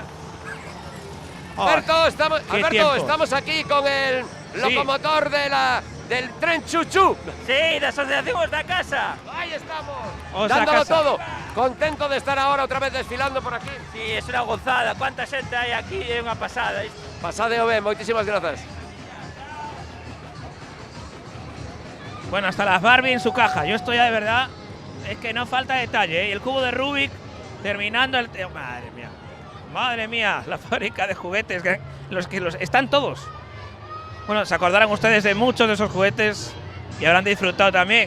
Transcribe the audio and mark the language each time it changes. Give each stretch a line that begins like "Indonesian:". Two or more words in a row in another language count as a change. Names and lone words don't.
Spanish: Alberto, estamos aquí con el locomotor del tren Chuchu. Sí, de Asociación
Galician: Os da Casa.
Spanish: Ahí estamos, dándolo todo. Contento de estar ahora otra vez desfilando por aquí. Sí, es una gozada. Cuánta gente hay aquí,
Galician: é unha pasada. Pasade o ben, moitísimas grazas.
Spanish: Bueno, hasta las Barbie en su caja. Yo estoy ya de verdad, es que no falta detalle, Y el cubo de Rubik terminando el... Madre mía, la fábrica de juguetes, los están todos. Bueno, se acordarán ustedes de muchos de esos juguetes y habrán disfrutado también.